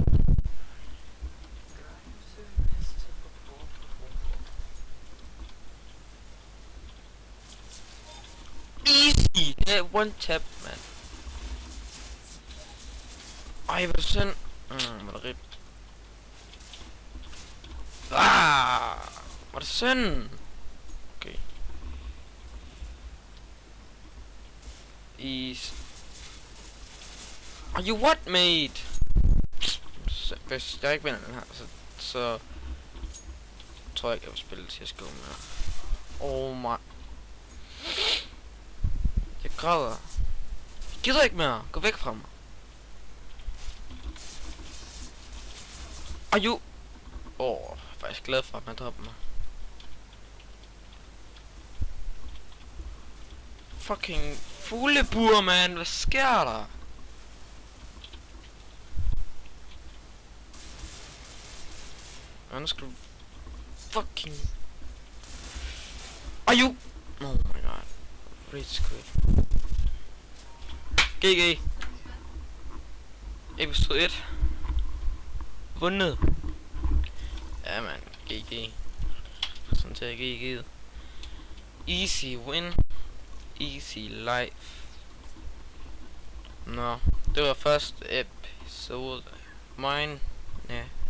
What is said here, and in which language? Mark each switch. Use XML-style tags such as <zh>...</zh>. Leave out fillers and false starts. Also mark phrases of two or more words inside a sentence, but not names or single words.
<en>Easy!</en> <da>Det er</da> <en>one tap,</en> <da>man. Ej, hvor er det synd. Hvor er det rigt. Hvor er det synd.</da> <en>Okay. Easy. Are you what, mate?</en> <da>Hvis jeg ikke vinder den her, så tror jeg ikke, jeg vil spille CSGO mere.</da> <en>Oh my.</en> <da>Jeg græder. Jeg gider ikke mere. Gå væk fra mig.</da> <en>Are you?</en> <da>Jeg er faktisk glad for, at man dropper mig. Fucking fuglebur, man. Hvad sker der? Nu skal du fucking...</da> <en>Are you? Oh my god. Rage quit. GG. Episode 1.</en> <da>Vundet. Ja, man. GG. Sådan til GG.</da> <en>Easy win. Easy life.</en> <da>Nå, det var første episode. Mine. Ja.</da>